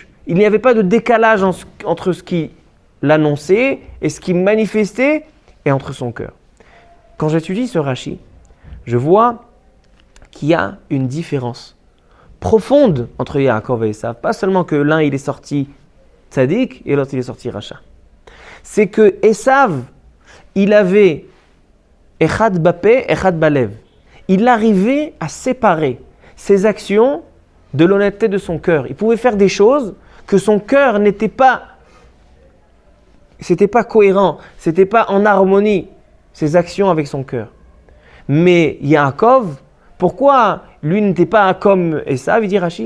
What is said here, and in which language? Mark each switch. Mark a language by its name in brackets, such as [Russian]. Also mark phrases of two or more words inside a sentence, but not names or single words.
[French] Il n'y avait pas de décalage entre ce qu'il annonçait et ce qu'il manifestait et entre son cœur. Quand j'étudie ce Rashi, je vois qu'il y a une différence profonde entre Yaakov et Esav. Pas seulement que l'un il est sorti tzaddik et l'autre il est sorti racha. C'est que Esav, il avait [Hebrew] אחד בפה, אחד בלב. [French] Il arrivait à séparer ses actions de l'honnêteté de son cœur. Il pouvait faire des choses que son cœur n'était pas cohérent, c'était pas en harmonie, ses actions avec son cœur. Mais Yaakov, pourquoi lui n'était pas comme Esav, il dit Rashi?